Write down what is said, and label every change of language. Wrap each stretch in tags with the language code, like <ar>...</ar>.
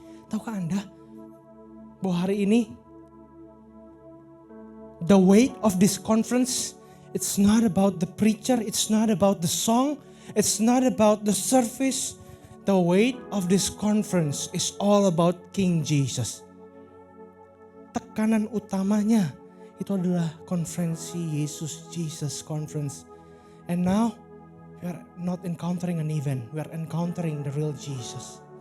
<id>Tahukah Anda bahwa hari ini</id> <en>the weight of this conference, it's not about the preacher, it's not about the song, it's not about the service. The weight of this conference is all about King Jesus.</en> <id>Tekanan utamanya itu adalah konferensi Yesus Jesus Conference.</id> <en>And now we are not encountering an event, we are encountering the real Jesus.</en>